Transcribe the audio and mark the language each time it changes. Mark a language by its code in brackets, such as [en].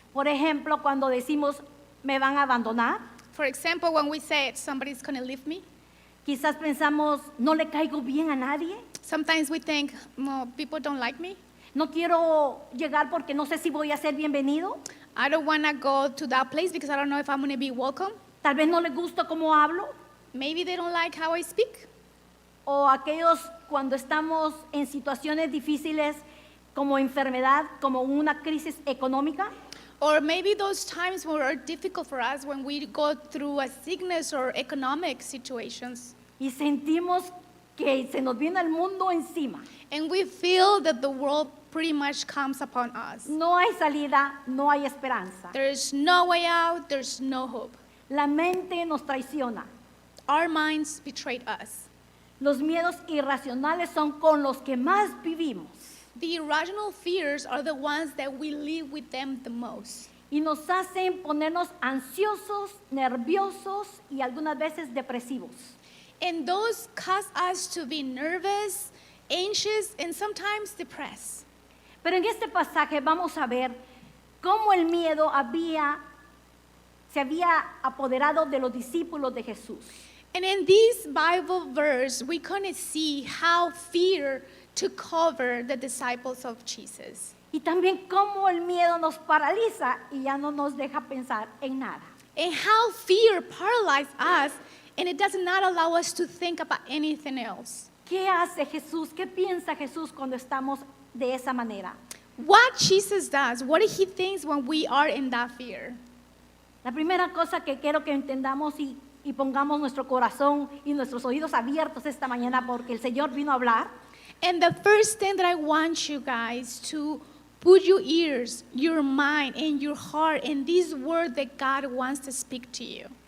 [es] Por ejemplo, cuando decimos, me van a abandonar, [en] For example, when we say somebody's going to leave me, [es] quizás pensamos, no le caigo bien a nadie, [en] sometimes we think, well, people don't like me. [es] no quiero llegar porque no sé si voy a ser bienvenido, [en] I don't want to go to that place because I don't know if I'm going to be welcome. [es] tal vez no les gusta cómo hablo, [en] Maybe they don't like how I speak. [es] o aquellos cuando estamos en situaciones difíciles como enfermedad, como una crisis económica, [en] Or maybe those times were are difficult for us when we go through a sickness or economic situations. [es] y sentimos que se nos viene el mundo encima. [en] And we feel that the world pretty much comes upon us. [es] No hay salida, no hay esperanza. [en] There's no way out, there's no hope. [es] La mente nos traiciona. [en] Our minds betrayed us. [es] Los miedos irracionales son con los que más vivimos [en] The irrational fears are the ones that we live with them the most. [es] y nos hacen ponernos ansiosos, nerviosos y algunas veces depresivos. [en] And those cause us to be nervous, anxious, and sometimes depressed. [es] Pero en este pasaje vamos a ver cómo el miedo se había apoderado de los discípulos de Jesús. [en] And in this Bible verse, we kind of see how fear took over the disciples of Jesus. [es] Y también cómo el miedo nos paraliza y ya no nos deja pensar en nada. [en] And how fear paralyzed us, and it does not allow us to think about anything else. [es] ¿Qué hace Jesús? ¿Qué piensa Jesús cuando estamos de esa manera? [en] What Jesus does, what he thinks when we are in that fear. [es] La primera cosa que quiero que entendamos y pongamos nuestro corazón y nuestros oídos abiertos esta mañana porque el Señor vino a hablar, [en] And the first thing that I want you guys to put your ears, your mind, and your heart in this word that God wants to speak to you.